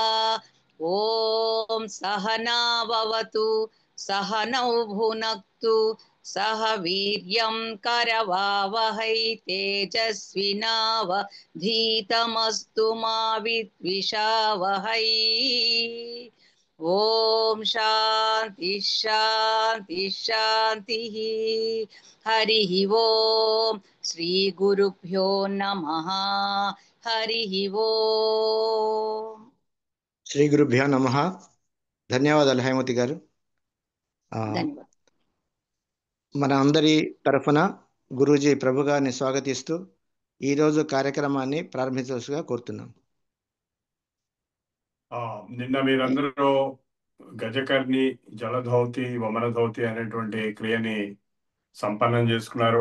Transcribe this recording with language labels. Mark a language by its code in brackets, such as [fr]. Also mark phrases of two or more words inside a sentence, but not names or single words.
[sa] ॐ सहना भवतु सहनौ भुनक्तु सह वीर्यं करवावहै तेजस्विनावधीतमस्तु मा विद्विषावहै। ॐ शान्ति शान्ति शान्तिः। हरिः ॐ श्रीगुरुभ्यो नमः। हरिः ॐ। శ్రీ గురుభ్యో నమః. [te] ధన్యవాదాలు హైమతి గారు. ధన్యవాదాలు. మన అందరి తరఫున గురూజీ ప్రభు గారిని స్వాగతిస్తూ ఈరోజు కార్యక్రమాన్ని ప్రారంభించవలసిగా కోరుతున్నాం. నిన్న మీరందరూ గజకర్ణి జలధౌతి వమనధౌతి అనేటువంటి క్రియని సంపన్నం చేసుకున్నారు.